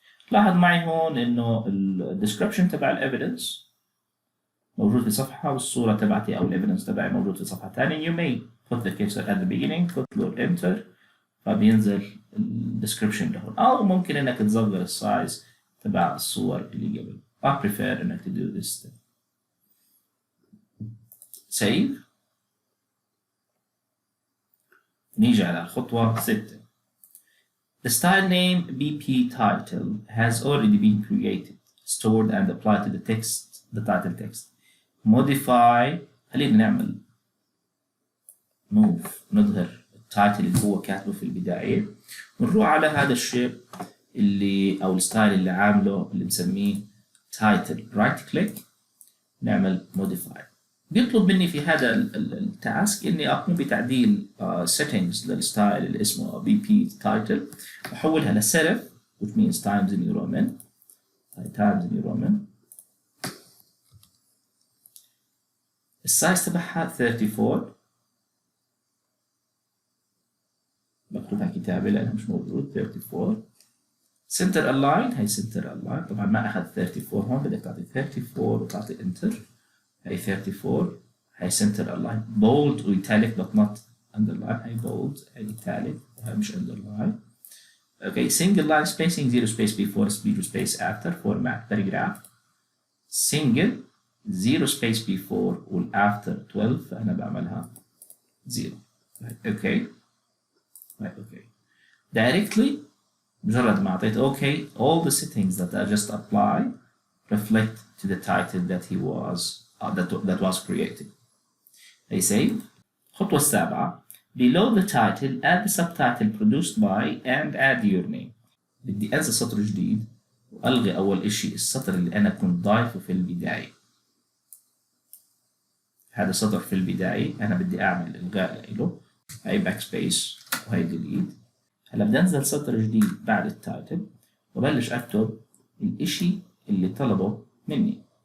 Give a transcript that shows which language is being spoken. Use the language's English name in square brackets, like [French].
[Arabic] لاحظ معي هون انه الديسكربشن تبع الايفيدنس موجود في صفحه والصوره تبعتي او الايفيدنس تبعي موجود في صفحه ثانيه. [English] You may put the cursor at the beginning, put your enter [Arabic] فبينزل الديسكربشن لهون، او ممكن انك تصغر السايز تبع الصور اللي قبل. [English] I prefer انك to do this step. save. [Arabic] نيجي على الخطوه 6. [English] The style name BP title has already been created, stored and applied to the text, the title text. Modify. [Arabic] خلينا نعمل move نظهر التايتل اللي هو كاتبه في البداية ونروح على هذا الشيء اللي أو الستايل اللي عامله اللي مسميه title. [English] right click نعمل modify. [Arabic] بيطلب مني في هذا التاسك اني اقوم بتعديل settings للستايل اللي اسمه BP title واحولها لسيرف which means times new Roman times new Roman. السايز تبعها 34 مكتوبها كتابة لأنها مش موجود 34. center align هي center align طبعا ما أخذ 34 هون بدك تعطي 34 وتعطي enter. [English] هي 34 هي center align bold و italic but not underline. [Arabic] هي bold هي italic وهي مش underline. [English] okay single line spacing 0 space before 0 space after format paragraph single 0 space before وال after 12 [Arabic] فأنا بعملها 0. [English] okay okay directly [Arabic] مجرد ما أعطيت [English] okay all the settings that I just applied reflect to the title that he was that was created. They say [Arabic] الخطوة السابعة [English] below the title add the subtitle produced by and add your name. [Arabic] بدي أنزل سطر جديد وألغي أول إشي السطر اللي أنا كنت ضايفه في البداية. هذا سطر في البداية أنا بدي أعمل إلغاء له. هاي باك سبيس وهي ديليت. هلا بدي أنزل سطر جديد بعد التايتل وبلش أكتب الإشي اللي طلبه مني.